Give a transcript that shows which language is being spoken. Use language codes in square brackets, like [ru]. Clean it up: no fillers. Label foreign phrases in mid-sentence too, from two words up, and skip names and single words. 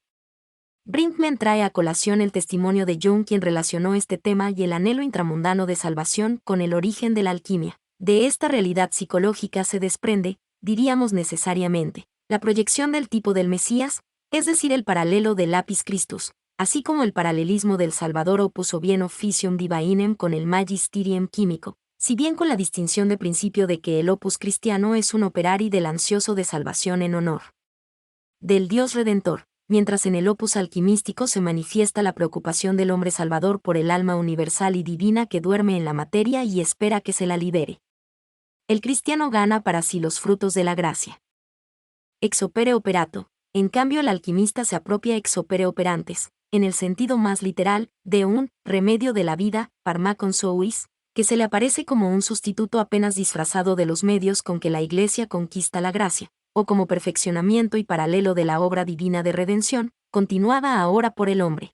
[es] Brinkman trae a colación el testimonio de Jung, quien relacionó este tema y el anhelo intramundano de salvación con el origen de la alquimia. De esta realidad psicológica se desprende, diríamos necesariamente, la proyección del tipo del Mesías, es decir, el paralelo del [la] Lapis Christus, [es] así como el paralelismo del Salvador opus bien [la] officium divinem [es] con el magisterium químico, si bien con la distinción de principio de que el opus cristiano es un operari del ansioso de salvación en honor del Dios Redentor, mientras en el opus alquimístico se manifiesta la preocupación del hombre salvador por el alma universal y divina que duerme en la materia y espera que se la libere. El cristiano gana para sí los frutos de la gracia. [la] Ex opere operato, [es] en cambio el alquimista se apropia [la] ex opere operantes, [es] en el sentido más literal, de un remedio de la vida, [la] pharmakon suis, [es] que se le aparece como un sustituto apenas disfrazado de los medios con que la Iglesia conquista la gracia, o como perfeccionamiento y paralelo de la obra divina de redención, continuada ahora por el hombre.